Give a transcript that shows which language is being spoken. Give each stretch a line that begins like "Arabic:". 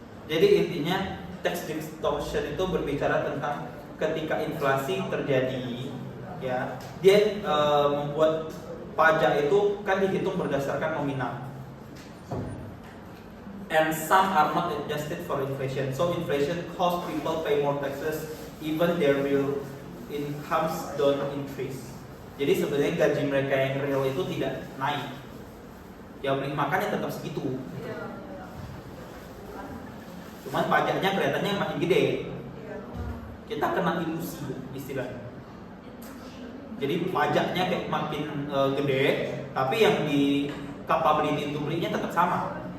Indonesian: Jadi intinya tax distortion itu berbicara tentang ketika inflasi terjadi, ya, dia membuat pajak itu kan dihitung berdasarkan nominal.
English: And some are not adjusted for inflation. So inflation cause people pay more taxes even their real incomes don't increase.
Indonesian: Jadi sebenarnya gaji mereka yang real itu tidak naik. Ya beli makannya tetap segitu. Cuman pajaknya kelihatannya makin gede. Kita kena ilusi istilahnya. Jadi pajaknya kayak makin gede, tapi yang di capability untuk belinya tetap sama.